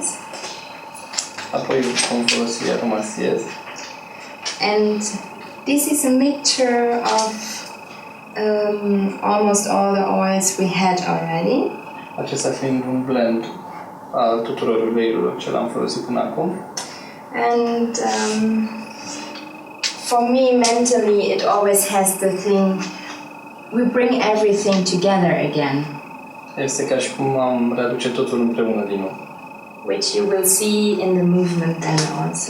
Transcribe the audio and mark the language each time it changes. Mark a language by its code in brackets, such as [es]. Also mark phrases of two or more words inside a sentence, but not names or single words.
[ro] Apoi vom folosi aromasiez. [en] And this is a mixture of almost all the oils we had already. [ro] Acesta fiind un blend al tuturor uleiurilor ce l-am folosit până acum. [en] And for me, mentally, it always has the thing, we bring everything together again. [ro] Este ca și cum am readuce totul împreună din nou. [en] Which you will see in the movement then also.